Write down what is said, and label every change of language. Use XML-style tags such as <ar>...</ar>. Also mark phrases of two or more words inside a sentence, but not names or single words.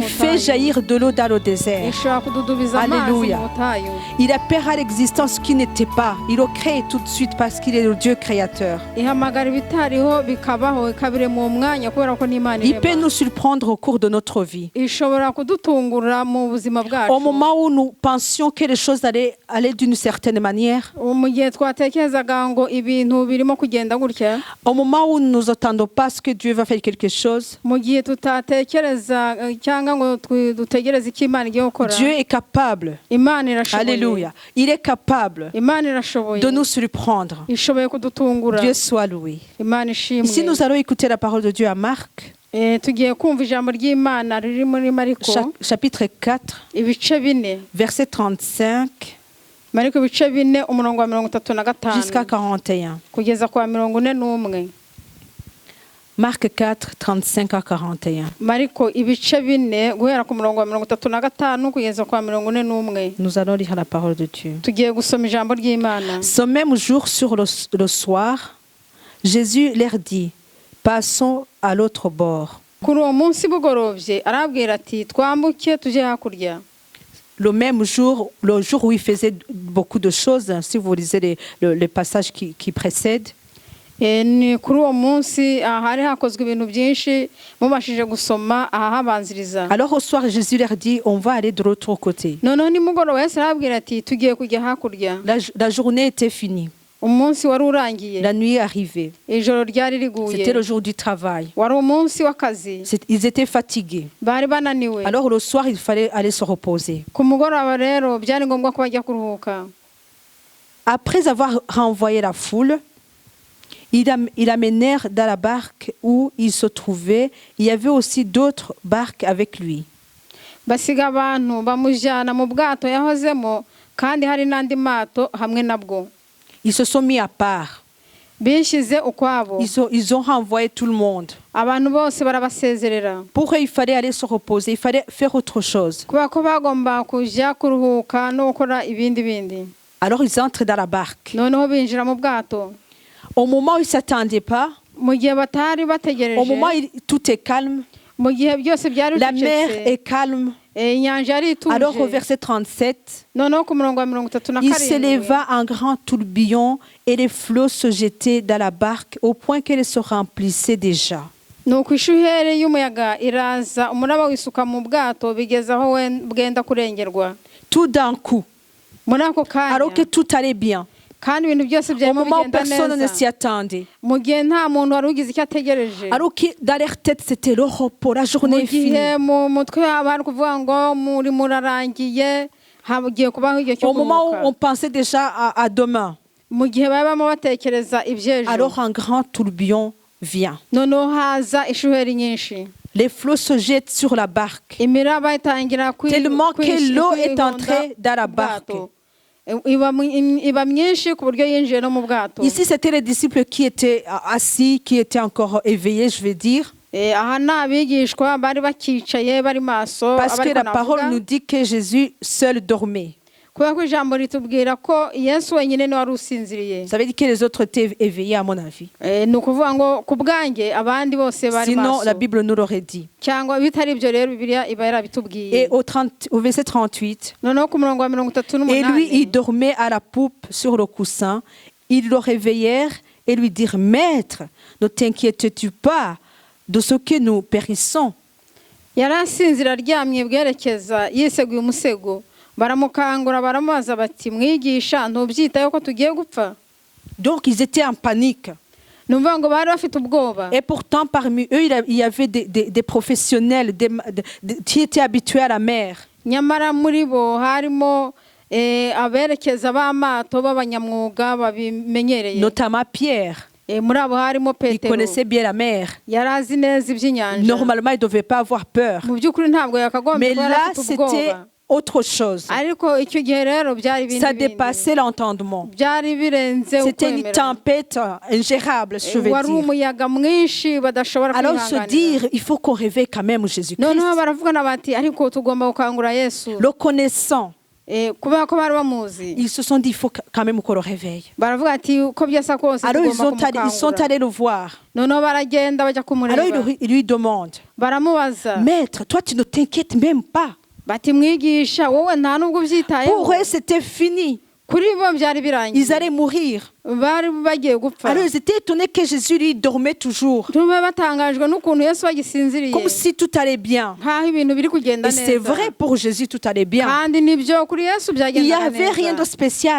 <fr>Il fait</fr> <rw>butayu.</rw> <fr>jaillir de l'eau dans le désert.</fr> <rw>Ishobora kududubiza amazi</rw> <fr>Alléluia.</fr> <rw>mu butayu.</rw> <fr>Il appelle à l'existence ce qui n'était pas. Il le crée tout de suite parce qu'il est le Dieu créateur.</fr> <rw>Ihamagara ibitariho bikabaho ikabirema uwo mwanya kubera ko ni Imana</rw> <fr>Il peut</fr> <rw>irema.</rw> <fr>nous surprendre au cours de notre vie.</fr> <rw>Ishobora kudutungura mu buzima bwacu.</rw> <fr>Au moment où nous pensions que les choses allaient d'une certaine manière,</fr> <rw>mu gihe twatekerezaga ngo ibintu birimo kugenda gutya,</rw> <fr>au moment où nous n'attendons pas ce que Dieu va faire quelque chose,</fr> <rw>mu gihe tutatekereza cyangwa ngo dutegereze icyo Imana igiye gukora,</rw> <fr>Dieu est capable,</fr> <rw>Imana irashoboye.</rw> <fr>alléluia, il est capable</fr> <rw>Imana irashoboye.</rw> <fr>de nous surprendre.</fr> <rw>Ishoboye kudutungura.</rw> <fr>Dieu soit loué.</fr> <rw>Imana ishimwe.</rw> <fr>Ici, nous allons écouter la parole de Dieu à Marc,</fr> <rw>tugiye kumva ijambo ry'Imana riri muri Mariko</rw> <fr>chapitre 4,</fr> <rw>ibice 4</rw> <fr>verset 35</fr> <rw>Mariko ibice 4 umurongo wa 35</rw> <fr>jusqu'à 41.</fr> <rw>kugeza kwa 41.</rw> <fr>Marc 4, 35 à 41.</fr> <rw>Mariko ibice 4 guhera ku murongo wa 35 kugeza kwa 41.</rw> <fr>Nous allons lire la parole de Dieu.</fr> <rw>Tugiye gusoma ijambo ry'Imana.</rw> <fr>Ce même jour, sur le soir, Jésus leur dit, passons à l'autre bord.</fr> <rw>Kuri uwo munsi bugorovye arabwira ati twambuke tuje hakurya.</rw> <fr>Le même jour, le jour où il faisait beaucoup de choses, si vous lisez les passages qui précèdent,</fr> <rw>Ni kuri uwo munsi hari hakozwe ibintu byinshi mubashije gusoma ahabanziriza.</rw> <fr>alors au soir, Jésus leur dit, on va aller de l'autre côté.</fr> <rw>Noneho nimugoroba Yesu arabwira ati tugiye kujya hakurya.</rw> <fr>La journée était finie,</fr> <rw>Umunsi wari urangiye.</rw> <fr>la nuit arrivait.</fr> <rw>Ijoro ryari riguye.</rw> <fr>C'était le jour du travail.</fr> <rw>Wari umunsi w'akazi.</rw> <fr>Ils étaient fatigués.</fr> <rw>Bari bananiwe.</rw> <fr>Alors le soir, il fallait aller se reposer.</fr> <rw>Ku mugoroba rero byari ngombwa ko bajya kuruhuka.</rw> <fr>Après avoir renvoyé la foule, ils amenèrent dans la barque où il se trouvait. Il y avait aussi d'autres barques avec lui.</fr> <rw>basiga abantu bamujyana mu bwato yahozemo kandi hari n'andi mato hamwe nabwo.</rw> <fr>Ils se sont mis à part.</fr> <rw>Bishyize ukwabo.</rw> <fr>Ils ont renvoyé tout le monde.</fr> <rw>Abantu bose barabasezerera.</rw> <fr>Pourquoi il fallait aller se reposer? Il fallait faire autre chose.</fr> <rw>Kubera ko bagomba kujya kuruhuka no gukora ibindi bindi.</rw> <fr>Alors ils entrent dans la barque.</fr> <rw>Noneho binjira mu bwato.</rw> <fr>Au moment où ils ne s'attendaient pas,</fr> <rw>Mu gihe batari</rw> <fr>au</fr> <rw>bategereje.</rw> <fr>moment où tout est calme,</fr> <rw>Mu gihe byose byari</rw> <fr>la mer</fr> <rw>bicecetse.</rw> <fr>est calme.</fr> <rw>Inyanja yari</rw> <fr>Alors au</fr> <rw>ituje.</rw> <fr>verset 37,</fr> <rw>Noneho ku murongo wa 37.</rw> <fr>il s'éleva un grand tourbillon et les flots se jetaient dans la barque au point qu'elle se remplissait déjà.</fr> <rw>Nuko ishuheri y'umuyaga iraza umuraba wisuka mu bwato bigeza aho bwenda kurengerwa.</rw> <fr>Tout d'un coup,</fr> <rw>Muri ako kanya.</rw> <fr>alors que tout allait bien,</fr> <rw>Kandi ibintu byose</rw> <fr>au</fr> <rw>byarimo</rw> <fr>moment où</fr> <rw>bigenda</rw> <fr>personne ne s'y</fr> <rw>neza.</rw> <fr>attendait,</fr> <rw>Mu gihe nta muntu wari ugize icyo ategereje.</rw> <fr>alors que dans leur tête c'était le repos, la journée</fr> <rw>Mu</rw> <fr>est finie.</fr> <rw>gihe mu mutwe haba hari kuvuga ngo muri murarangiye hagiye kubaho igihe cyo</rw> <fr>Au moment où on</fr> <rw>kuruhuka.</rw> <fr>pensait déjà à demain,</fr> <rw>Mu gihe babamo batekereza iby'ejo.</rw> <fr>alors un grand tourbillon vient.</fr> <rw>Noneho haza ishuheri nyinshi.</rw> <fr>Les flots se jettent sur la barque,</fr> <rw>Imiraba itangira</rw> <fr>tellement que l'eau est entrée dans la barque.</fr> <rw>Iba myinshi ku buryo yinjiye no mu bwato.</rw> <fr>Ici, c'était les disciples qui étaient assis, qui étaient encore éveillés, je vais dire.</fr> <rw>Aha ni abigishwa bari bakicaye bari maso.</rw> <fr>Parce que</fr> <rw>abariko</rw> <fr>la parole</fr> <rw>navuga.</rw> <fr>nous dit que Jésus seul dormait.</fr> <rw>Kubera ko ijambo ritubwira ko Yesu wenyine ni wari usinziriye.</rw> <fr>Ça veut dire que les autres étaient éveillés, à mon avis.</fr> <rw>Ni ukuvuga ngo ku bwanjye abandi bose bari</rw> <fr>Sinon,</fr> <rw>maso.</rw> <fr>la Bible nous l'aurait dit.</fr> <rw>Cyangwa bitari ibyo rero Bibiliya iba yarabitubwiye.</rw> <fr>Et au verset 38,</fr> <rw>Noneho ku murongo wa 38.</rw> <fr>et lui, il dormait à la poupe sur le coussin. Ils le réveillèrent et lui dirent, Maître, ne t'inquiètes-tu pas de ce que nous périssons?</fr> <rw>Yari asinzira aryamye bwerekeza yiseguye umusego. Baramukangura baramubaza bati mwigisha ntubyitayeho ko tugiye gupfa.</rw> <fr>Donc, ils étaient en panique.</fr> <rw>Numva ngo bari bafite ubwoba.</rw> <fr>Et pourtant, parmi eux, il y avait des professionnels qui étaient habitués à la mer.</fr> <rw>Nyamara muri bo harimo aberekeza b'amato b'abanyamwuga babimenyereye.</rw> <fr>Notamment Pierre.</fr> <rw>Muri abo harimo</rw> <fr>Il</fr> <rw>Petero.</rw> <fr>connaissait bien la mer.</fr> <rw>Yari azi neza iby'inyanja.</rw> <fr>Normalement, il ne devait pas avoir peur.</fr> <rw>Mu by'ukuri ntabwo yakagombye</rw> <fr>Mais</fr> <rw>kuba yari</rw> <fr>là,</fr> <rw>afite</rw> <fr>c'était</fr> <rw>ubwoba.</rw> <fr>autre chose.</fr> <rw>Ariko icyo gihe rero byari ibindi</rw> <fr>Ça</fr> <rw>bindi.</rw> <fr>dépassait l'entendement.</fr> <rw>Byari birenze</rw> <fr>C'était une</fr> <rw>ukwemera.</rw> <fr>tempête ingérable, je veux</fr> <rw>Wari</rw> <fr>dire.</fr> <rw>umuyaga mwinshi badashobora</rw> <fr>Alors se</fr> <rw>kwihanganira.</rw> <fr>dire, il faut qu'on réveille quand même Jésus-Christ.</fr> <rw>Noneho baravugana bati ariko tugomba gukangura Yesu.</rw> <fr>Le connaissant,</fr> <rw>Kubera ko bari bamuzi.</rw> <fr>ils se sont dit, il faut quand même qu'on le réveille.</fr> <rw>Baravuga ati uko byasa kose</rw> <fr>Alors ils sont</fr> <rw>kumukangura.</rw> <fr>allés le voir.</fr> <rw>Noneho baragenda bajya</rw> <fr>Alors</fr> <rw>kumureba.</rw> <fr>ils lui demandent,</fr> <rw>Baramubaza</rw> <fr>Maître, toi tu ne t'inquiètes même pas.</fr> <rw>bati mwigisha wowe nta nubwo ubyitayeho.</rw> <fr>Pour eux, c'était fini.</fr> <rw>Kuri bo byari</rw> <fr>Ils</fr> <rw>birangiye.</rw> <fr>allaient mourir.</fr> <rw>Bari bagiye gupfa.</rw> <fr>Alors ils étaient étonnés que Jésus lui dormait toujours.</fr> <rw>Tumwe batangajwe n'ukuntu Yesu agisinziriye.</rw> <fr>Comme si tout allait bien.</fr> <rw>Nkaho ibintu biri kugenda</rw> <fr>Et</fr> <rw>neza.</rw> <fr>c'est vrai, pour Jésus, tout allait bien.</fr> <rw>Kandi nibyo kuri Yesu</rw> <fr>Il n'y</fr> <rw>byagendaga</rw> <fr>avait rien de</fr> <rw>neza.</rw> <fr>spécial.</fr>